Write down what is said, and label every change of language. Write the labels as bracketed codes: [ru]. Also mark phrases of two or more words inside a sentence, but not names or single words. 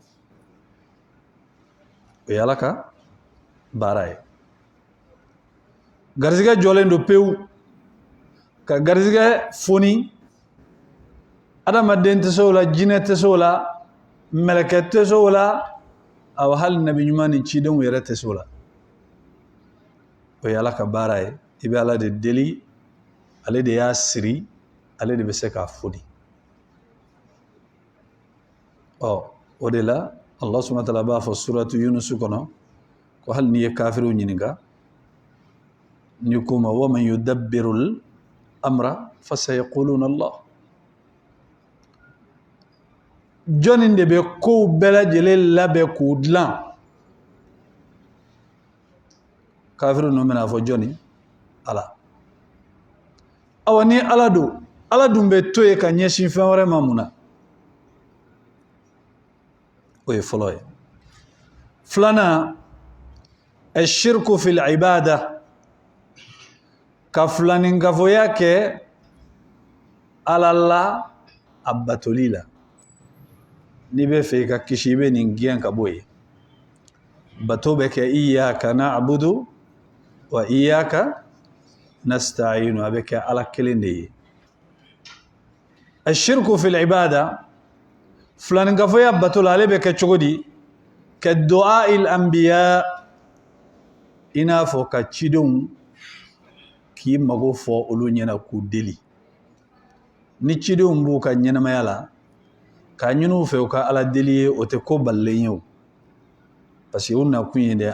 [bm] o ye Ala ka baara ye garizigɛ jɔlen don pewu ka garizigɛ foni adamaden tɛ se o la jinɛ tɛ se o la mɛlɛkɛ tɛ se o la aw hali nabi ɲuman ni cidenw yɛrɛ tɛ se o la o ye Ala ka baara ye i bɛ Ala de deli ale de y'a siri ale de bɛ se k'a foni o de la [ar] الله سبحانه وتعالى [bm] b'a fɔ suratu Yunus kɔnɔ ko hali n'i ye kafiriw ɲininka ni ko ma wa [ar] من يدبر الأمر فسيقولون الله [bm] jɔnni de bɛ kow bɛɛ lajɛlen labɛn k'u dilan kafiriw ninnu bɛna fɔ jɔnni Ala awa ni Ala don Ala dun bɛ to ye ka ɲɛsin fɛn wɛrɛ ma mun na o ye fɔlɔ ye filanan [ar] الشرك في العبادة [bm] ka filaninkafoya kɛ Ala la a batoli la n'i bɛ fɛ i ka kisi i bɛ nin gɛn ka bɔ yen bato bɛ kɛ [ar] إياك نعبد وإياك نستعين [bm] a bɛ kɛ Ala kelen de ye [ar] الشرك في العبادة [bm] filaninkafoya bato la ale bɛ kɛ cogo di ka [ar] دعاء الأنبياء [bm] i n'a fɔ ka cidenw k'i mago fɔ olu ɲɛna k'u deli ni cidenw b'u ka ɲɛnamaya la k'a ɲini u fɛ u ka Ala deli ye o tɛ ko balilen ye o [fr] parce que [bm] u nakun ye dɛ